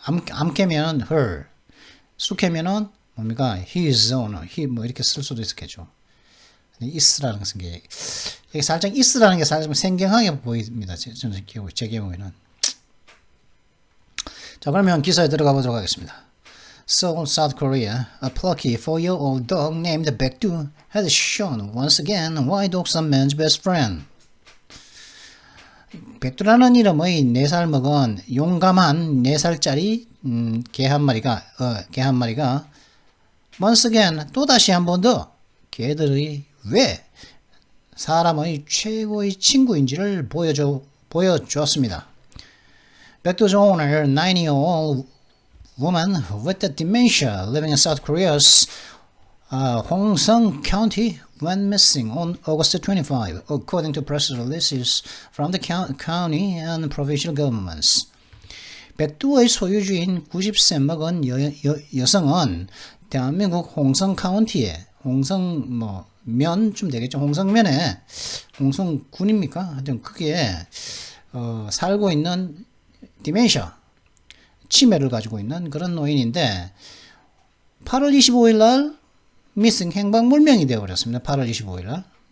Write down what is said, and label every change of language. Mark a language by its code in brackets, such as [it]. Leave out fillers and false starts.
[ko] 암캐면은 her. 수캐면은 뭡니까? [en] his owner. [ko] he 이렇게 쓸 수도 있었겠죠. is라는 것은 게, 살짝 is라는 게 살짝 생경하게 보입니다. 제 경우에는. 자, 그러면 기사에 들어가 보도록 하겠습니다. [en] So, South Korea, a plucky 4-year-old dog named Baekdu has shown once again why dogs are man's best friend. [ko] 백두라는 이름의 4살 먹은 용감한 4살짜리 개 한 마리가 [en] once again [ko] 또다시 한 번 더 개들이 왜 사람의 최고의 친구인지를 보여주었습니다. [en] Baekdu's owner, 9-year-old woman with dementia living in South Korea's Hongseong County went missing on August 25, according to press releases from the county and provincial governments. [ko] 백두의 소유주인 90세 먹은 여성은 대한민국 홍성 카운티에 홍성면쯤 되겠죠. 홍성면에 홍성군입니까? 하여튼 거기에 살고 있는 디멘샤 치매를 가지고 있는 그런 노인인데 8월 25일 날 미싱 행방불명이 되어버렸습니다. 8월 25일 날.